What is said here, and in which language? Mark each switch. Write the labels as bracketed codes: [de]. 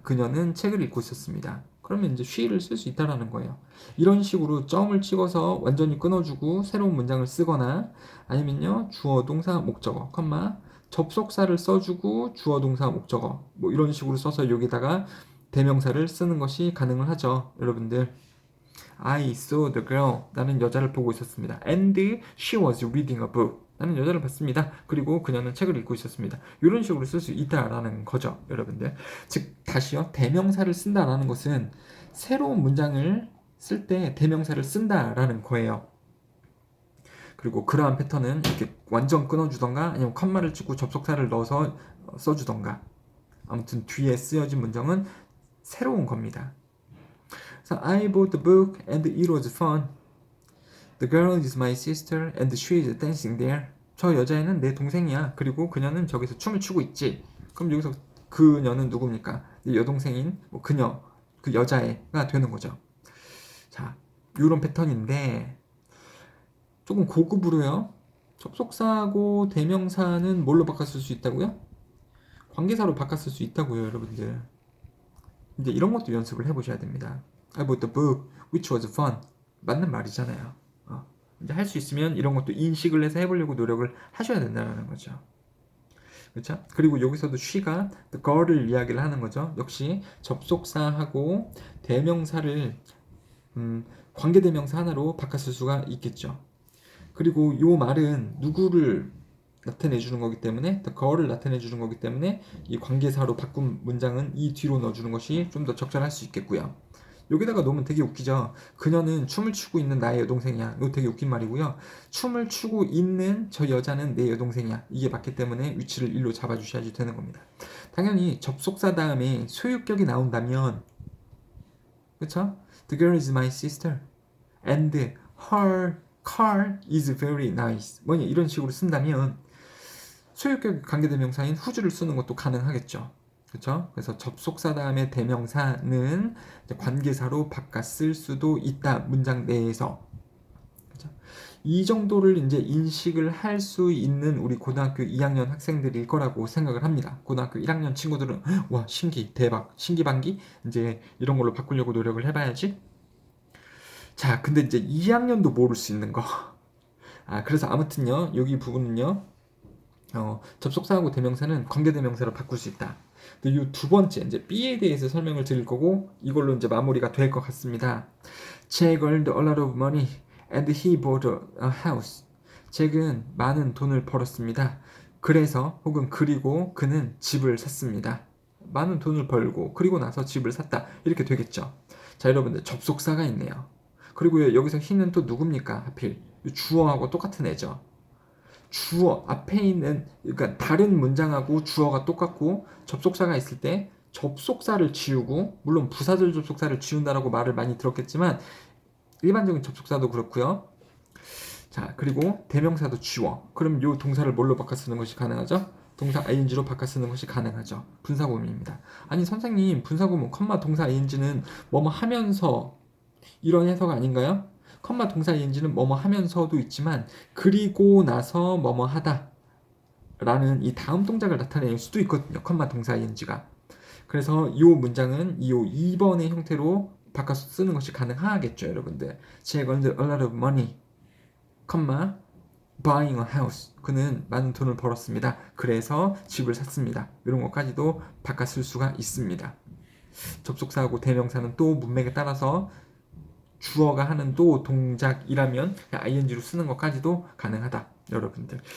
[ko] 그녀는 책을 읽고 있었습니다. 그러면 이제 she를 쓸 수 있다라는 거예요. 이런 식으로 점을 찍어서 완전히 끊어주고 새로운 문장을 쓰거나 아니면요 주어, 동사, 목적어, 컴마 접속사를 써주고 주어, 동사, 목적어 뭐 이런 식으로 써서 여기다가 대명사를 쓰는 것이 가능을 하죠. [en] 여러분들 I saw the girl. [ko] 나는 여자를 보고 있었습니다. [en] And she was reading a book. [ko] 나는 여자를 봤습니다. 그리고 그녀는 책을 읽고 있었습니다. 이런 식으로 쓸 수 있다라는 거죠, 여러분들. 즉 다시요, 대명사를 쓴다라는 것은 새로운 문장을 쓸 때 대명사를 쓴다라는 거예요. 그리고 그러한 패턴은 이렇게 완전 끊어주던가 아니면 컴마를 찍고 접속사를 넣어서 써주던가 아무튼 뒤에 쓰여진 문장은 새로운 겁니다. [en] So I bought the book and it was fun. The girl is my sister and she is dancing there. [ko] 저 여자애는 내 동생이야. 그리고 그녀는 저기서 춤을 추고 있지. 그럼 여기서 그녀는 누굽니까? 여동생인 뭐 그녀, 그 여자애가 되는 거죠. 자, 이런 패턴인데 조금 고급으로요. 접속사하고 대명사는 뭘로 바꿨을 수 있다고요? 관계사로 바꿨을 수 있다고요, 여러분들. 이제 이런 것도 연습을 해보셔야 됩니다. [en] I bought the book, which was fun. [ko] 맞는 말이잖아요. 이제 할 수 있으면 이런 것도 인식을 해서 해보려고 노력을 하셔야 된다는 거죠. 그렇죠? 그리고 여기서도 she가 [en] the girl [ko] 을 이야기를 하는 거죠. 역시 접속사하고 대명사를 관계대명사 하나로 바꿨을 수가 있겠죠. 그리고 이 말은 누구를 나타내주는 거기 때문에 [en] the girl [ko] 을 나타내주는 거기 때문에 이 관계사로 바꾼 문장은 이 뒤로 넣어주는 것이 좀 더 적절할 수 있겠고요. 여기다가 놓으면 되게 웃기죠. 그녀는 춤을 추고 있는 나의 여동생이야. 이거 되게 웃긴 말이고요. 춤을 추고 있는 저 여자는 내 여동생이야. 이게 맞기 때문에 위치를 일로 잡아주셔야지 되는 겁니다. 당연히 접속사 다음에 소유격이 나온다면 그쵸? [en] The girl is my sister and her car is very nice. [ko] 뭐냐 이런 식으로 쓴다면 소유격 관계대명사인 whose를 쓰는 것도 가능하겠죠. 그렇죠? 그래서 접속사 다음에 대명사는 관계사로 바꿔 쓸 수도 있다. 문장 내에서. 그렇죠? 이 정도를 이제 인식을 할 수 있는 우리 고등학교 2학년 학생들일 거라고 생각을 합니다. 고등학교 1학년 친구들은 와 신기 대박 신기반기 이제 이런 걸로 바꾸려고 노력을 해봐야지. 자 근데 이제 2학년도 모를 수 있는 거. 그래서 아무튼요 여기 부분은요. 접속사하고 대명사는 관계대명사로 바꿀 수 있다. 이 두 번째 이제 B에 대해서 설명을 드릴 거고 이걸로 이제 마무리가 될 것 같습니다. [en] Jack earned a lot of money and he bought a house. [ko] 잭은 많은 돈을 벌었습니다. 그래서 혹은 그리고 그는 집을 샀습니다. 많은 돈을 벌고 그리고 나서 집을 샀다. 이렇게 되겠죠. 자 여러분들 접속사가 있네요. 그리고 여기서 he는 또 누굽니까? 하필 주어하고 똑같은 애죠. 주어 앞에 있는 그러니까 다른 문장하고 주어가 똑같고 접속사가 있을 때 접속사를 지우고 물론 부사절 접속사를 지운다라고 말을 많이 들었겠지만 일반적인 접속사도 그렇고요. 자 그리고 대명사도 지워. 그럼 이 동사를 뭘로 바꿔 쓰는 것이 가능하죠? 동사 ing로 바꿔 쓰는 것이 가능하죠. 분사구문입니다. 아니 선생님 분사구문 컴마 동사 ing는 뭐뭐 하면서 이런 해석 아닌가요? 컴마 동사 ing는 뭐뭐 하면서도 있지만 그리고 나서 뭐뭐 하다 라는 이 다음 동작을 나타낼 수도 있거든요. 컴마 동사 ing가. 그래서 이 문장은 이 2번의 형태로 바꿔서 쓰는 것이 가능하겠죠. 여러분들. [en] Jack earned a lot of money, 컴마 buying a house. [ko] 그는 많은 돈을 벌었습니다. 그래서 집을 샀습니다. 이런 것까지도 바꿔 쓸 수가 있습니다. 접속사하고 대명사는 또 문맥에 따라서 주어가 하는 또 동작이라면 ing로 쓰는 것까지도 가능하다. 여러분들.